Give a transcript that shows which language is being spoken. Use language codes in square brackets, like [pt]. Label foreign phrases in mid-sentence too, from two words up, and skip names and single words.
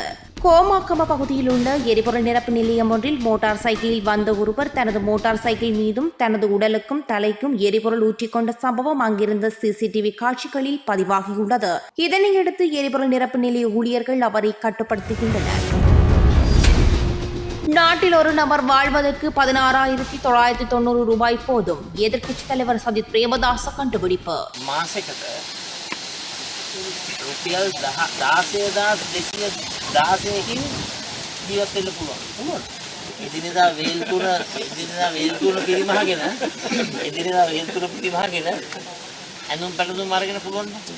[ta] கோமாக்கம பகுதியில் உள்ள எரிபொருள் நிரப்பு நிலையம் ஒன்றில் மோட்டார் சைக்கிளில் வந்த ஒருவர் தனது மோட்டார் சைக்கிள் மீதும் தனது உடலுக்கும் தலைக்கும் எரிபொருள் ஊற்றிக்கொண்ட சம்பவம் அங்கிருந்த சிசிடிவி காட்சிகளில் பதிவாகியுள்ளது. இதனையடுத்து எரிபொருள் நிரப்பு நிலைய ஊழியர்கள் அவரை கட்டுப்படுத்துகின்றனர். நாட்டில் ஒரு நபர் வாழ்வதற்கு 16,990 ரூபாய் போதும். எதிர்க்கட்சித் தலைவர் சஜித் பிரேமதாச கண்டுபிடிப்பு. [si] රුපියල් 16,216කින් ජීවත් වෙන්න පුළුවන්. එදිනෙදා වේල්තුන පිරිමහගෙන ඇඳුම් පැළඳුම් අරගෙන පුළුවන්.